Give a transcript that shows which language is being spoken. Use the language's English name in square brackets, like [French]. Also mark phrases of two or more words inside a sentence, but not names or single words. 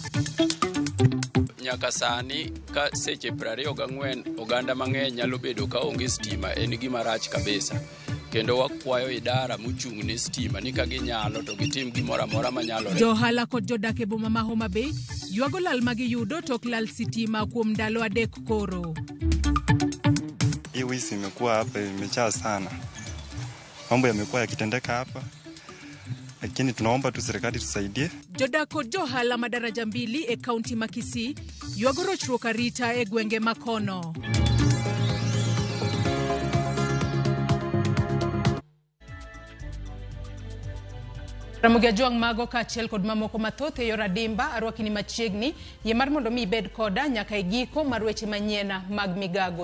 [Luo (Kenya and Tanzania)] Nyaka sani ka seche 24 oganda mang'eny nyalo bedo ka onge stima en gima rach kabisa. Kendo wakwayo idara mochung' ne stima ni ka ginyalo to gitim gimoro amora manyalo. Johala kod jodak e boma ma Homa Bay ywago lal magiyudo tok lal sitima kuom ndalo 3 koro. [Swahili] Hii wisi imekuwa hapa imejaa sana. Mambo yamekuwa yakitendeka hapa. Lakini tunaomba tu serikali tusaidie. [Luo (Kenya and Tanzania)] Jodak kod johala madaraja 2 e kaunti ma Kisii ywago rochruok arita e gwenge makono. Ramogi Ajwang' mago kaachiel kod mamoko mathoth e yor adimba arwakini machiegni yie mar mondo mi bed koda nyaka e giko mar weche manyien mag migago.